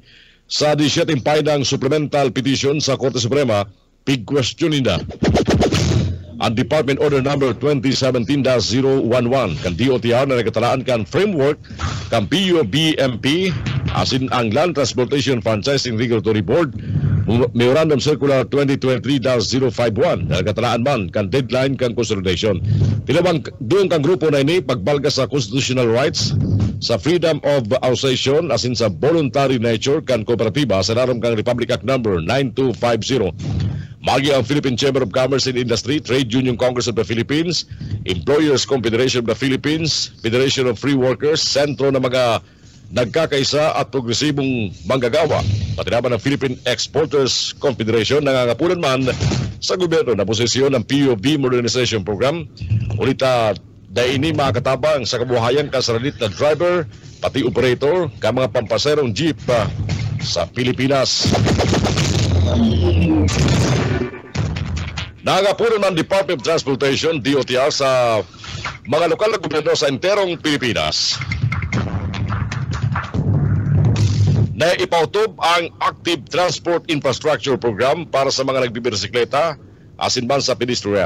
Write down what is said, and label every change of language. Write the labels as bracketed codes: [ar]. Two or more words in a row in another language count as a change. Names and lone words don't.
[bik] Sa 17 painang [en] supplemental petition [bik] sa Korte Suprema, pig-questionin na ang Department Order Number 2017-011 kan DOTR na nagkatalaan kan framework kan PUBMP asin ang Land Transportation Franchising Regulatory Board Memorandum Circular 2023-051 na nagkatalaan man kan deadline kan consolidation. Tilawang doon kang grupo na ini pagbalga sa [en] constitutional rights, [bik] sa [en] freedom of association [bik] asin sa [en] voluntary nature [bik] kan kooperatiba sa naram kang Republic Act Number 9250. Magi ang Philippine Chamber of Commerce and Industry, Trade Union Congress of the Philippines, Employers Confederation of the Philippines, Federation of Free Workers, [tl] sentro na mga nagkakaisa at progresibong manggagawa, pati naman ng Philippine Exporters Confederation nangangapunan man sa gobyerno na posisyon ng PUB Modernization Program. [bik] Ulita Dahil ini makatabang sa kabuhayan kasaralit na driver, pati operator, ka mga pampaserong jeep sa Pilipinas. Nagapuno ng Department of Transportation, DOTR, sa mga lokal na gobyerno sa enterong Pilipinas na ipautob ang Active Transport Infrastructure Program para sa mga nagbibisikleta asin man sa pedestrian.